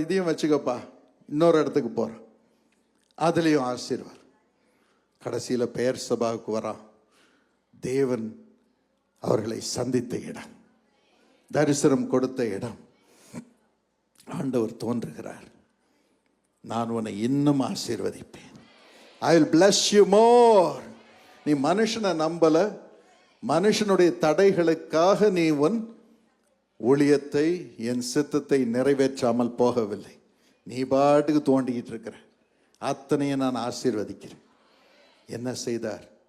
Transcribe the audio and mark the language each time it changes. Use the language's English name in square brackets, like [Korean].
[Tamil] இதையும் வச்சுக்கப்பா, இன்னொரு இடத்துக்கு போறான், அதுலயும் ஆசீர்வாதம். கடைசியில பெயர் சபாவுக்கு வரான். தேவன் அவர்களை சந்தித்த இடம், தரிசனம் கொடுத்த இடம். ஆண்டவர் தோன்றுகிறார், நான் உன்னை இன்னும் ஆசீர்வதிப்பேன். [English] I will bless you more. [Tamil] நீ மனுஷனை நம்பல, மனுஷனுடைய தடைகளுக்காக நீ உன் ஊழியத்தை, என் சித்தத்தை நிறைவேற்றாமல் போகவில்லை. நீ பாட்டுக்கு தோண்டிக்கிட்டு இருக்கிற, அத்தனையும் நான் ஆசீர்வதிக்கிறேன். என்ன செய்தார்?